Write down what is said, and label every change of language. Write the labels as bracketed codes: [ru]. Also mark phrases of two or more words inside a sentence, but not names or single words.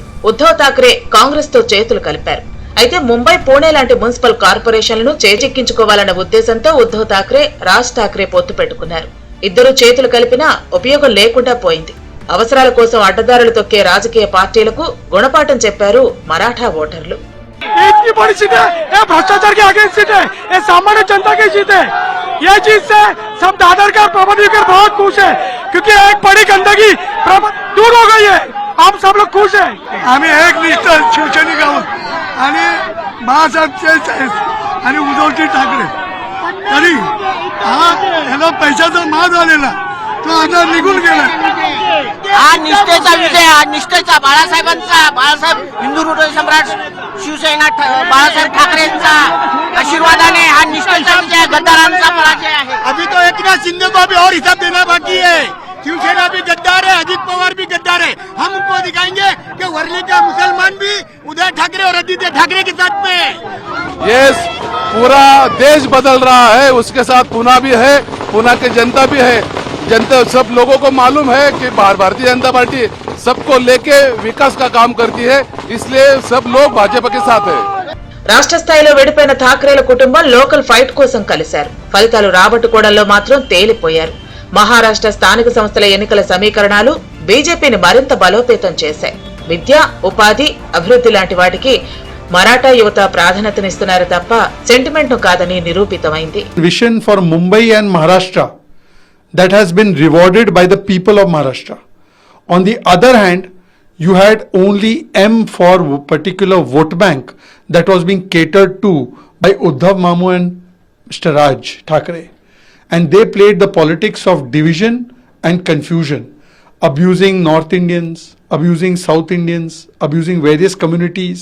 [te] ఉద్ధవ్ ఠాక్రే కాంగ్రెస్ తో చేతులు కలిపారు. అయితే ముంబై, పూణే లాంటి మున్సిపల్ కార్పొరేషన్లను చేజిక్కించుకోవాలన్న ఉద్దేశంతో ఉద్ధవ్ ఠాక్రే, రాజ్ ఠాక్రే పొత్తు పెట్టుకున్నారు. ఇద్దరు చేతులు కలిపినా ఉపయోగం లేకుండా పోయింది. అవసరాల కోసం అడ్డదారులు తొక్కే రాజకీయ పార్టీలకు గుణపాఠం చెప్పారు మరాఠా ఓటర్లు. [hi] इतनी बड़ी सीट है, ये भ्रष्टाचार के अगेंस्ट सीट है, ये सामान्य जनता की जीत है। ये चीज से सब दादर का प्रबंधक बहुत खुश है, क्योंकि एक बड़ी गंदगी दूर हो गई है. हम सब लोग खुश है. [mr] आम्ही एक निष्ठ शिवसैनिक आहोत आणि बाळासाहेब आणि उद्धवजी ठाकरे तरी हा याला पैशाचा माज आलेला तो आता निघून गेला. हा निष्ठेचा विजय, हा निष्ठेचा बाळासाहेबांचा, बाळासाहेब हिंदू हृदय सम्राट शिवसेना बाळासाहेब ठाकरेंचा आशीर्वादाने हा निष्ठेचा विजय, गद्दारांचा पराजय आहे. [hi] अभी तो एकनाथ शिंदे को अभी और हिसाब देना बाकी है. शिवसेना भी गद्दार है, अजित पवार भी गद्दार है. हम उनको दिखाएंगे कि वर्ली का मुसलमान भी उदय ठाकरे और आदित्य ठाकरे के साथ में है. ये पूरा देश बदल रहा है, उसके साथ पुणे भी है, पुणे की जनता भी है. जनता सब लोगों को मालूम है कि भारतीय जनता पार्टी सबको लेके विकास का काम करती है, इसलिए सब लोग भाजपा के साथ है. [te] రాష్ట్ర స్థాయిలో విడిపోయిన ఠాక్రేల కుటుంబం [en] local fight [te] కోసం కలిశారు. ఫలితాలు రాబట్టుకోవడంలో మాత్రం తేలిపోయారు. మహారాష్ట్ర స్థానిక సంస్థల ఎన్నికల సమీకరణాలు బీజేపీని మరింత బలోపేతం చేశాయి. విద్య, ఉపాధి, అభివృద్ధి లాంటి వాటికి మరాఠా యువత ప్రాధాన్యతనిస్తున్నారు తప్ప సెంటిమెంట్ ను కాదని నిరూపితమైంది. [en] Vision for Mumbai and Maharashtra that has been rewarded by the people of Maharashtra. On the other hand, you had only M for particular vote bank that was being catered to by Uddhav Mamu and Mr. Raj Thakre. And they played the politics of division and confusion, abusing North Indians, abusing South Indians, abusing various communities.